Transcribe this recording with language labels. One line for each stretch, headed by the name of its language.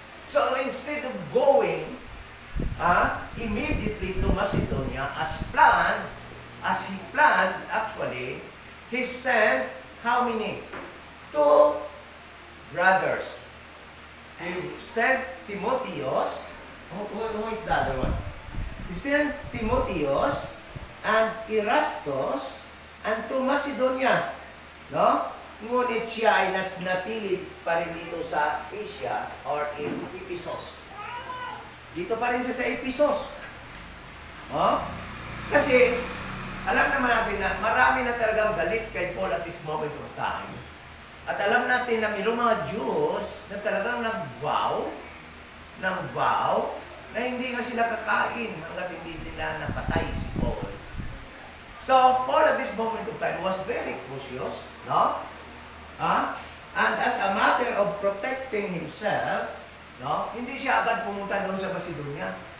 English: So instead of going immediately to Macedonia as he planned actually, he sent how many? 2 brothers. He sent Timotheus. Who is the other one? He sent Timotheus and Erastus and to Macedonia. No?
Filipino: Ngunit siya ay natili pa rin dito sa Asia
English: or in Ephesus.
Filipino: Dito pa rin siya sa Ephesus. No? Kasi, alam naman natin na marami na talagang galit kay Paul
English: at this moment of time.
Filipino: At alam natin na mayroong mga Jews na talagang nag-vow na hindi nga sila kakain hanggat hindi nila napatay si Paul.
English: So, Paul at this moment of time was very cautious, no? And as a matter of protecting himself, no?
Filipino: Hindi siya agad pumunta doon sa Macedonia.